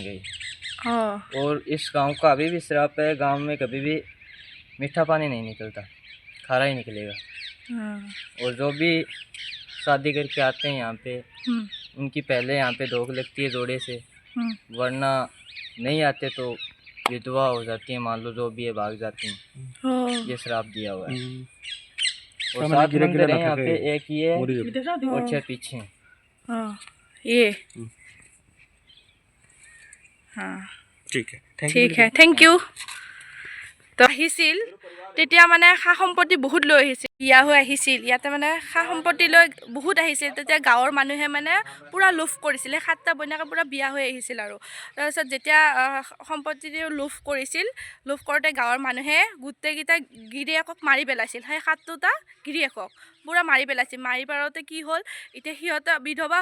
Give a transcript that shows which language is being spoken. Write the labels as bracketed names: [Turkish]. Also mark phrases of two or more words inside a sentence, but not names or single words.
[Hindi] गई और इस गांव का अभी भी श्राप है गांव में कभी भी मीठा पानी नहीं निकलता खारा ही निकलेगा और जो भी शादी करके आते हैं यहाँ पे उनकी पहले यहाँ पे धोख लगती है जोड़े से वरना नहीं आते तो विधवा हो जाती है मान लो जो भी है भाग जाती हैं ये श्राप दिया हुआ है और 7 मंदिर हैं यहाँ पे एक ये और 6 पीछे ये ठीक है [English] thank you [Assamese] তো আহিছিল তেতিয়া মানে সা সম্পত্তি বহুত লৈ আহিছিল বিয়া হৈ আহিছিল ইয়াতে মানে সা সম্পত্তি লৈ বহুত আহিছিল তেতিয়া গাঁৱৰ মানুহে মানে পূৰা লোভ কৰিছিল 7টা বইনাকে পূৰা বিয়া হৈ আহিছিল আৰু তাৰপিছত যেতিয়া সম্পত্তি লোভ কৰিছিল লোভ কৰোঁতে গাঁৱৰ মানুহে গোটেইকেইটা গিৰিয়েকক মাৰি পেলাইছিল সেই 7টা গিৰিয়েকক পূৰা মাৰি পেলাইছিল মাৰি পেলাওঁতে কি হ'ল এতিয়া সিহঁতে বিধৱা